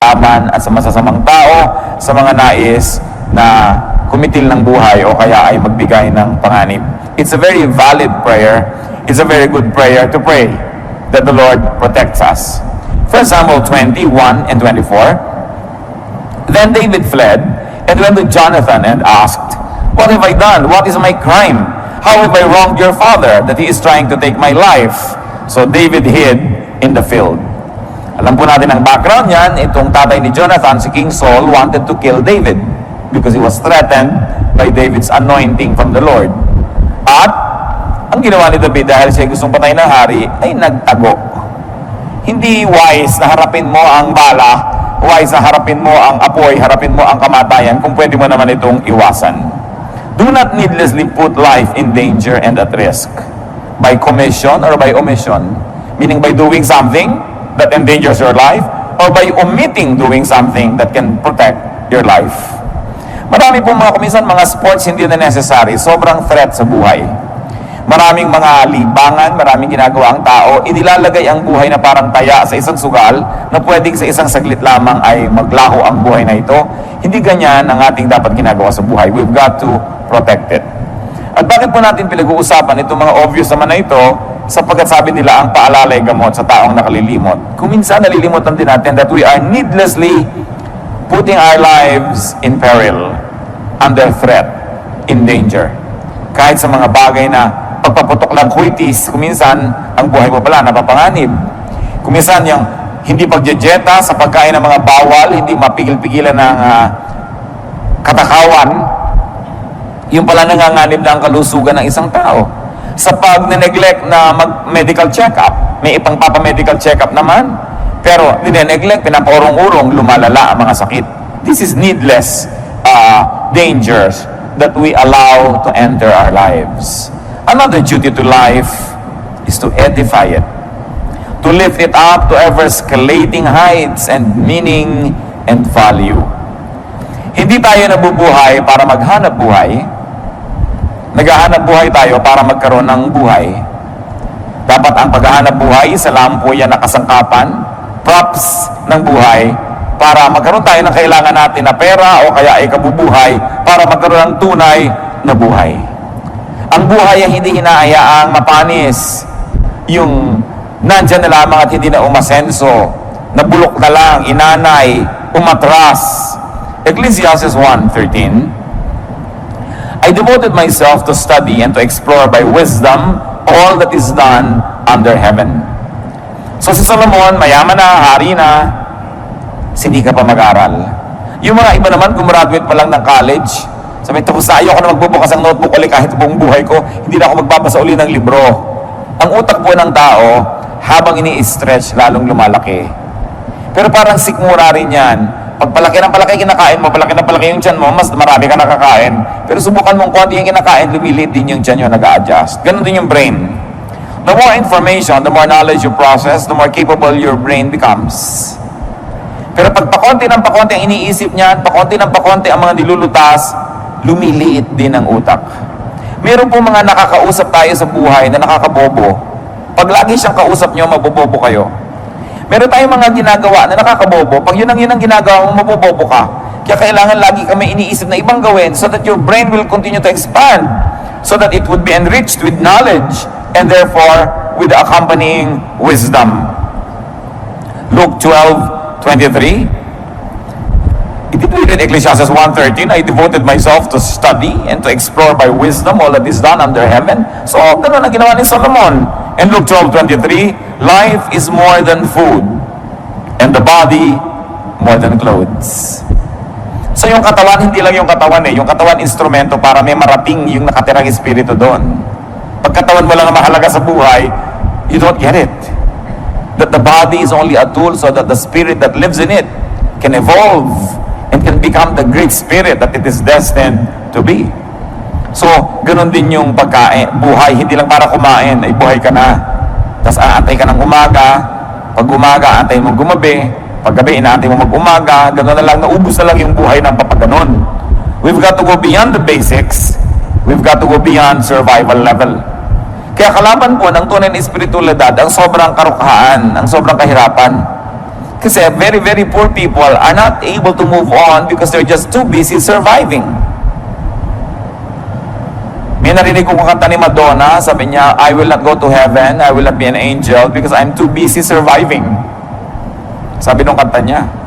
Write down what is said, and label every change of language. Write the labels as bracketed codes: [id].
[tl] kasamaan at sa masasamang tao, sa mga nais na kumitil ng buhay o kaya ay magbigay ng panganib. [en] It's a very valid prayer. It's a very good prayer to pray that the Lord protects us. 1 Samuel 21 and 24. Then David fled and went to Jonathan and asked, "What have I done? What is my crime? How have I wronged your father that he is trying to take my life?" So David hid in the field. [tl] Alam po natin ang background niyan. Itong tatay ni Jonathan, si King Saul, [en] wanted to kill David because he was threatened by David's anointing from the Lord. [tl] At ang ginawa ni David dahil siya gustong patayin ng hari ay nagtago. Hindi wise na harapin mo ang bala, wise na harapin mo ang apoy, harapin mo ang kamatayan kung pwede mo naman itong iwasan. [en] Do not needlessly put life in danger and at risk by commission or by omission, meaning by doing something that endangers your life or by omitting doing something that can protect your life. [tl] Marami pong mga kuminsan, mga sports hindi na necessary, sobrang threat sa buhay. Maraming mga libangan, maraming ginagawa ang tao, inilalagay ang buhay na parang taya sa isang sugal na pwedeng sa isang saglit lamang ay maglaho ang buhay na ito. Hindi ganyan ang ating dapat ginagawa sa buhay. [en] We've got to protect it. [tl] At bakit po natin pinag-uusapan itong mga obvious naman na ito? Sapagkat sabi nila ang paalala ay gamot sa taong nakalilimot. Kung minsan nalilimutan din natin [en] that we are needlessly putting our lives in peril, under threat, in danger. [tl] Kahit sa mga bagay na pagpaputok ng kuitis, kuminsan ang buhay mo pala napapanganib. Kuminsan yung hindi pagjejeta sa pagkain ng mga bawal, hindi mapigil-pigilan ng katakawan, yung pala nanganganib na ang kalusugan ng isang tao. Sa pag-neglect na mag-medical check-up, may ipang papa-medical check-up naman, pero dineneglect, pinapaurong-urong, lumalala ang mga sakit. [en] This is needless dangers that we allow to enter our lives. Another duty to life is to edify it, to lift it up to ever-escalating heights and meaning and value. [tl] Hindi tayo nabubuhay para maghanap buhay. Naghahanap buhay tayo para magkaroon ng buhay. Dapat ang paghahanap buhay, isa lang po yan na kasangkapan, props ng buhay, para magkaroon tayo ng kailangan natin na pera o kaya ay kabubuhay para magkaroon ng tunay na buhay. Ang buhay ay hindi hinahayaang mapanis, yung nandyan na lamang at hindi na umasenso, nabulok na lang, inanay, umatras. [en] Ecclesiastes 1:13, I devoted myself to study and to explore by wisdom all that is done under heaven. [tl] So si Solomon, mayaman na, hari na, hindi ka pa mag-aral. Yung mga iba naman, gumraduate pa lang ng college, sabi, tapos ayaw ko na magbubukas ang notebook ulit kahit buong buhay ko, hindi na ako magbabasa uli ng libro. Ang utak po ng tao, habang ini-stretch, lalong lumalaki. Pero parang sikmura rin yan. Pag palaki ng palaki kinakain mo, palaki ng palaki yung tiyan mo, mas marami ka nakakain. Pero subukan mong konti yung kinakain, lumiliit din yung tiyan nyo, nag-a-adjust. Ganun din yung brain. [en] The more information, the more knowledge you process, the more capable your brain becomes. [tl] Pero pag pakonti ng pakonti ang iniisip niyan, pakonti ng pakonti ang mga nilulutas, lumiliit din ang utak. Meron po mga nakakausap tayo sa buhay na nakakabobo. Pag lagi siyang kausap nyo, mabobobo kayo. Meron tayong mga ginagawa na nakakabobo. Pag yun ang ginagawa mo, mabobobo ka. Kaya kailangan lagi kami iniisip na ibang gawin [en] so that your brain will continue to expand, so that it would be enriched with knowledge and therefore with the accompanying wisdom. Luke 12:23. It in Ecclesiastes 1:13, I devoted myself to study and to explore by wisdom all that is done under heaven. [tl] So, ganoon ang ginawa ni Solomon. [en] And Luke 12:23, life is more than food, and the body more than clothes. [tl] So, yung katawan, hindi lang yung katawan yung katawan instrumento para may marating yung nakatirang espiritu doon. Pag katawan mo lang ang mahalaga sa buhay, [en] you don't get it. That the body is only a tool so that the spirit that lives in it can evolve and can become the great spirit that it is destined to be. [tl] So, ganun din yung pagkain. Buhay, hindi lang para kumain, ay buhay ka na. Tapos aantay ka ng umaga. Pag umaga, aantay mo gumabi. Pag gabi, inaantay mo mag-umaga. Ganun na lang, naubos na lang yung buhay ng papaganon. [en] We've got to go beyond the basics. We've got to go beyond survival level. [tl] Kaya kalaban po ng tunay na espiritualidad ang sobrang karukhaan, ang sobrang kahirapan. [en] Kasi very, very poor people are not able to move on because they're just too busy surviving. [tl] May narinig ko kanta ni Madonna, sabi niya, [en] I will not go to heaven, I will not be an angel because I'm too busy surviving. [tl] Sabi nung kanta niya.